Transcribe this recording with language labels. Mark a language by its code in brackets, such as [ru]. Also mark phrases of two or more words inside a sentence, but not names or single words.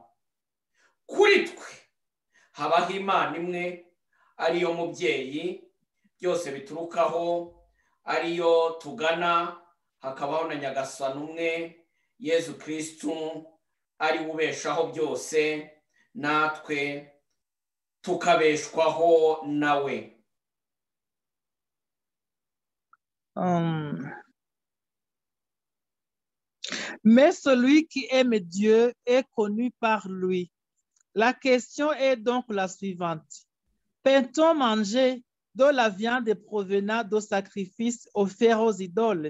[rw] Kuri twe habaho Imana imwe ariyo mubyeyi byose biturukaho, ariyo tugana, hakabaho na Nyagasani umwe Yezu Kristu ari ubeshaho byose, natwe tukabeshwaho nawe. [fr] Mais celui qui aime Dieu est connu par lui. La question est donc la suivante. Peut-on manger de la viande provenant de sacrifices offerts aux idoles?